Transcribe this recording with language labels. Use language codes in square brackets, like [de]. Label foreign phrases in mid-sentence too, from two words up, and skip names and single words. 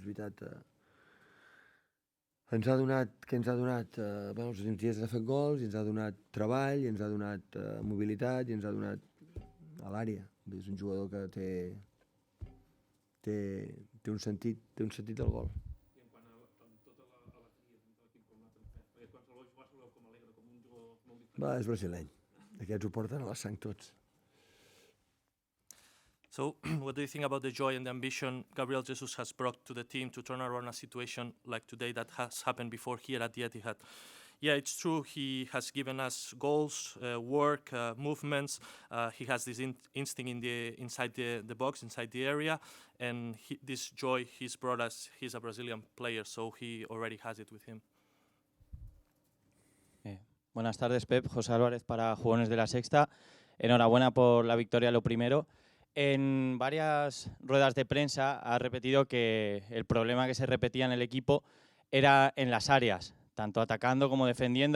[ca] Ens ha donat, bueno, els últims dies ha fet gols, i ens ha donat treball, i ens ha donat mobilitat, i ens ha donat a l'àrea. És un jugador que té un sentit del gol. I en quant a tota l'alegria de l'equip com l'ha fet, perquè qualsevol jugador se veu com alegre, com un jugador molt diferent. És brasileny. Aquests ho porten a la sang tots. [en] So, what do you think about the joy and the ambition Gabriel Jesus has brought to the team to turn around a situation like today that has happened before here at the Etihad? Yeah, it's true, he has given us goals, work, movements. He has this instinct inside the box, inside the area, and this joy he's brought us. He's a Brazilian player, so he already has it with him. [es] Buenas tardes, Pep. José Álvarez para Jugones de la Sexta. Enhorabuena por la victoria, lo primero. En varias ruedas de prensa ha repetido que el problema que se repetía en el equipo era en las áreas, tanto atacando como defendiendo.